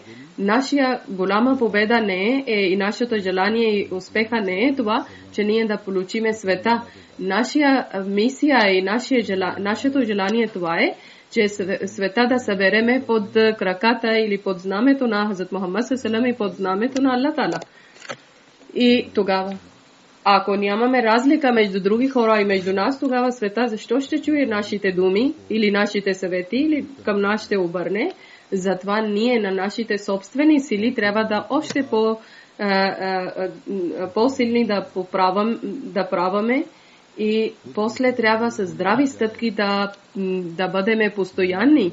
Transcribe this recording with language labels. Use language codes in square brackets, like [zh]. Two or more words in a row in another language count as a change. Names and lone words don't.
[bg] Нашия голяма победа не е и нашето желание и успеха не е това, че ние да получиме света. Нашия мисия и нашето желание това е, че света да събереме под краката или под знамето на Хазрат Мухаммад [ar] صلى الله عليه [bg] и под знамето на Аллах Таала. И тогава, ако нямаме разлика между други хора и между нас, тогава света защо ще чуе нашите думи или нашите съвети или към нас ще обърне? Затова ние на нашите собствени сили трябва да още по-силни да праваме и после трябва с здрави стъпки да бъдем постоянни.